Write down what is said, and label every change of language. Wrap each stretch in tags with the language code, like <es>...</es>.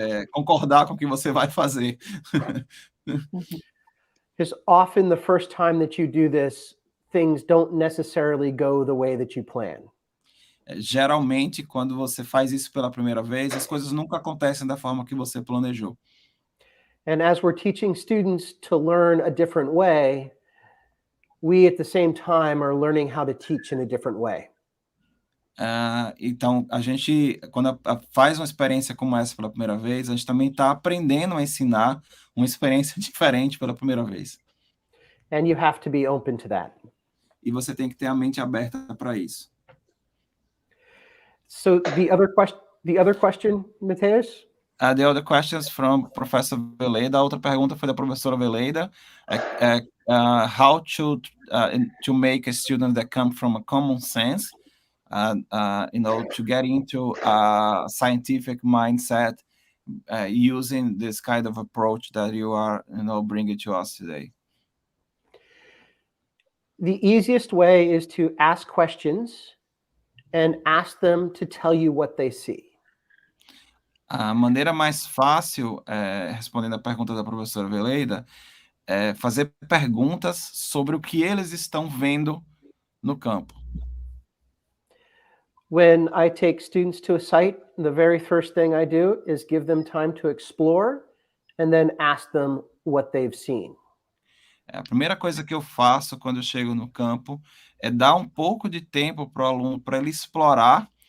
<pt>Concordar com o que você vai fazer.</pt> <en>Because often the first time that you do this, things don't necessarily go the way that you plan.</en> <pt>Geralmente, quando você faz isso pela primeira vez, as coisas nunca acontecem da forma que você planejou.</pt> <en>And as we're teaching students to learn a different way, we at the same time are learning how to teach in a different way.</en> <pt>Então, a gente, quando faz uma experiência como essa pela primeira vez, a gente também está aprendendo a ensinar uma experiência diferente pela primeira vez.</pt> <en>And you have to be open to that.</en> <pt>E você tem que ter a mente aberta para isso.</pt> <en>So the other question, Mateus? The other questions from Professor Veleida.</en> <pt>A outra pergunta foi da professora Veleida.</pt> <en>How to make a student that come from a common sense, to get into a scientific mindset using this kind of approach that you are, bringing to us today. The easiest way is to ask questions and ask them to tell you what they see.</en> <pt>A maneira mais fácil, respondendo a pergunta da professora Veleida, é fazer perguntas sobre o que eles estão vendo no campo.</pt> <en>When I take students to a site, the very first thing I do is give them time to explore and then ask them what they've seen.</en> <pt>A primeira coisa que eu faço quando eu chego no campo é dar um pouco de tempo para o aluno, para ele explorar.</pt>